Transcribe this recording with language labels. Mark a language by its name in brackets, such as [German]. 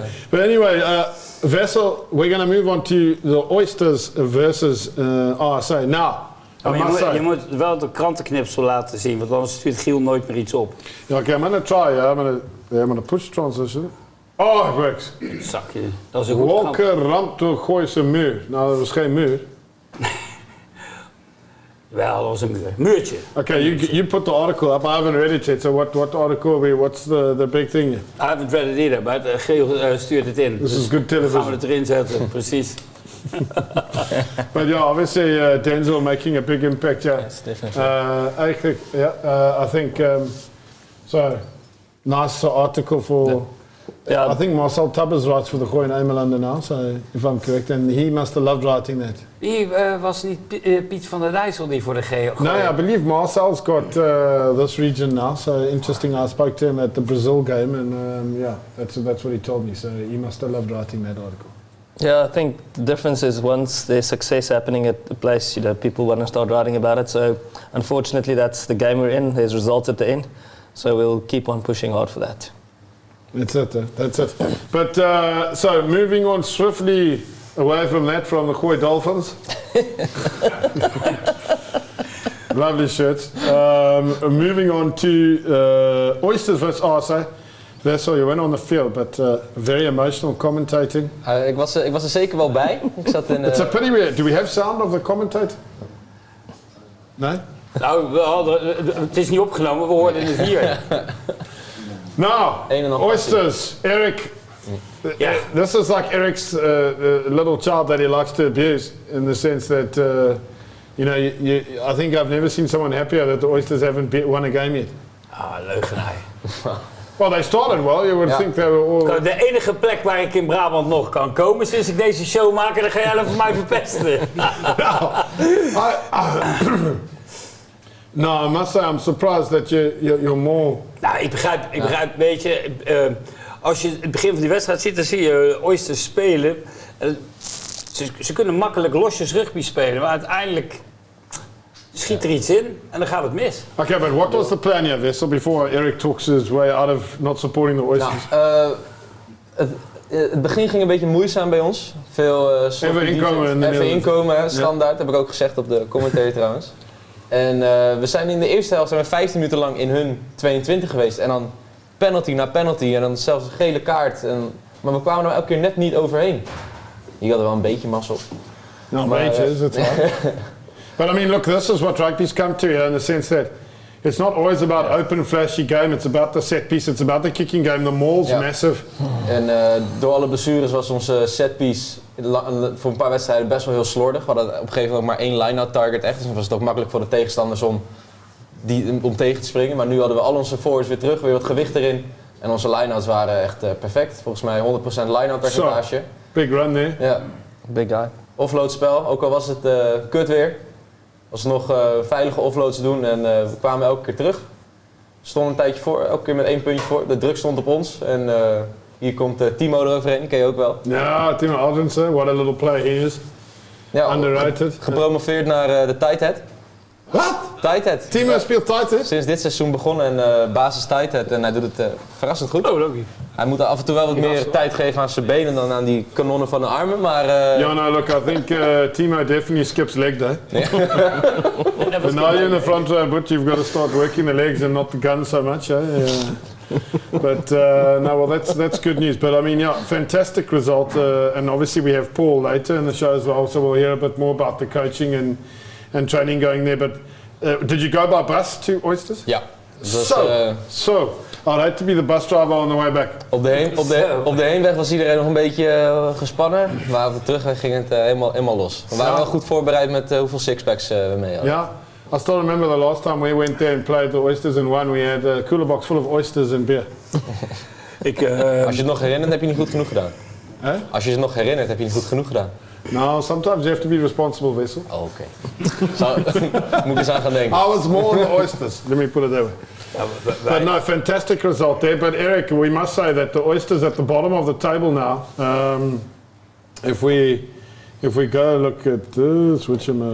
[English] But anyway, Wessel, we're going to move on to the Oysters versus RSA. Now, [Dutch] Je moet wel de krantenknipsel laten zien, want anders stuurt Giel nooit meer iets op. [English] Yeah, okay, I'm going to try. I'm going to push transition. Oh, it works. [Dutch] Zakje. Dat is een goed Walker ramt door Gooise muur. Nou, dat was geen muur. Wel, dat was een muur. Muurtje. [English] Okay, you put the article up. I haven't read it yet. So what article? What's the big thing? I haven't read it either, [Dutch] maar Giel stuurt het in. [English] This is good television. [Dutch] Gaan we het erin zetten, precies. [English] But yeah, obviously Denzel making a big impact. Yeah, Yes, definitely. I think so. Nice article for. Yeah. I think Marcel Tabbers writes for the Gooi and Emelanden now, so if I'm correct, and he must have loved writing that. [Dutch] Die was niet Piet van der Dijssel die voor de Gooi. [English] No, I believe Marcel's got this region now, so interesting. I spoke to him at the Brazil game, and that's what he told me. So he must have loved writing that article. Yeah, I think the difference is once there's success happening at the place, people want to start writing about it. So unfortunately, that's the game we're in. There's results at the end. So we'll keep on pushing hard for that. That's it. That's it. But so moving on swiftly away from that, from the Gooi Dolphins. Lovely shirts. Moving on to Oysters versus RSA. Wessel, you went on the field, but very emotional commentating. [Dutch] Ik was er zeker wel bij. Ik zat in, [English] It's a pity. Do we have sound of the commentator? No? [Dutch] Nou, het is niet opgenomen, we hoorden het hier. [English] Now, Oysters, Eric. Yeah. This is like Eric's little child that he likes to abuse, in the sense that, I think I've never seen someone happier that the Oysters haven't won a game yet. [Dutch] Ah, leugenaar. [English] Well, they started well. You would think they were all... [Dutch] De enige plek waar ik in Brabant nog kan komen sinds ik deze show maak, en dan ga jij even mij verpesten. [English] No, I must say I'm surprised that you're more... [Dutch] Nou, ik begrijp, weet je, als je het begin van die wedstrijd ziet, dan zie je Oysters spelen. Ze kunnen makkelijk losjes rugby spelen, maar uiteindelijk schiet er iets in en dan gaat het mis. [English] Okay, but what was the plan here, Wessel, before Eric talks his way out of not supporting the Oysters? [Dutch] Het begin ging een beetje moeizaam bij ons. Veel even inkomen, standaard, heb ik ook gezegd op de commentary trouwens. En we zijn in de eerste helft 15 minuten lang in hun 22 geweest. En dan penalty na penalty en dan zelfs een gele kaart. Maar we kwamen er elke keer net niet overheen. Hier hadden we wel een beetje mazzel. No, een beetje is het wel. [English] But I mean, look, this is what rugby's come to here, in the sense that it's not always about open, flashy game. It's about the set piece. It's about the kicking game. The maul's massive. [Dutch] En door alle blessures was onze set piece voor een paar wedstrijden best wel heel slordig. We hadden op een gegeven moment maar 1 line-out target echt. Dus dan was het ook makkelijk voor de tegenstanders om tegen te springen. Maar nu hadden we al onze forwards weer terug, weer wat gewicht erin. En onze line-outs waren echt perfect. Volgens mij 100% line-out percentage. [English] So, big run there. Ja, big guy. [Dutch] Offload spel, ook al was het kut weer. Was nog veilige offloads doen en we kwamen elke keer terug. Stonden een tijdje voor, elke keer met 1 puntje voor. De druk stond op ons en hier komt Timo eroverheen, die ken je ook wel. [English] Ja, Timo Aldensen, what a little player he is. [Dutch] Ja, [English] underrated. [Dutch] Gepromoveerd naar de tight head. Wat? Tight head. Timo speelt tight head? Sinds dit seizoen begonnen en basis tight head en hij doet het verrassend goed. [English] Oh, Logan. [Dutch] Hij moet af en toe wel wat meer tijd geven aan zijn benen dan aan die kanonnen van de armen, maar... [English] Yeah, no, look, I think Timo definitely skips leg day. But now you're in the front row, but you've got to start working the legs and not the gun so much, eh? But no, well, that's good news. But I mean, yeah, fantastic result. And obviously we have Paul later in the show as well, so we'll hear a bit more about the coaching and training going there. But did you go by bus to Oysters? [Dutch] Ja. Dus, [English] so, I'd hate to be the bus driver on the way back. [Dutch] Op de heenweg was iedereen nog een beetje gespannen, maar op de terugweg ging het helemaal los. We waren wel goed voorbereid met hoeveel sixpacks we mee hadden. [English] Yeah, I still remember the last time we went there and played the Oysters and won. We had a cooler box full of oysters and beer. [Dutch] Als je het nog herinnert, heb je niet goed genoeg gedaan. Als je het nog herinnert, heb je niet goed genoeg gedaan. [English] No, sometimes you have to be responsible, Wessel. [Dutch] Oh, oké. Moet ik eens aan gaan denken. [English] I was more on the Oysters, let me put it that way. But no, fantastic result there. But Eric, we must say that the Oysters at the bottom of the table now. If we go look at this, which